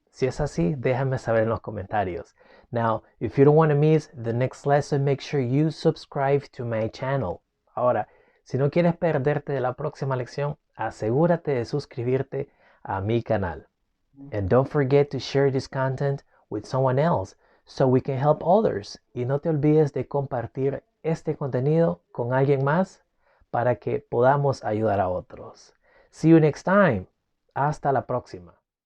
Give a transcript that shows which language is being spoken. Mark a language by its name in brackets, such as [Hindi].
[Spanish] Si es así, déjame saber en los comentarios. [English] Now, if you don't want to miss the next lesson, make sure you subscribe to my channel. [Spanish] Ahora, si no quieres perderte de la próxima lección, asegúrate de suscribirte a mi canal. [English] And don't forget to share this content with someone else so we can help others. [Spanish] Y no te olvides de compartir este contenido con alguien más para que podamos ayudar a otros. [English] See you next time. [Spanish] Hasta la próxima.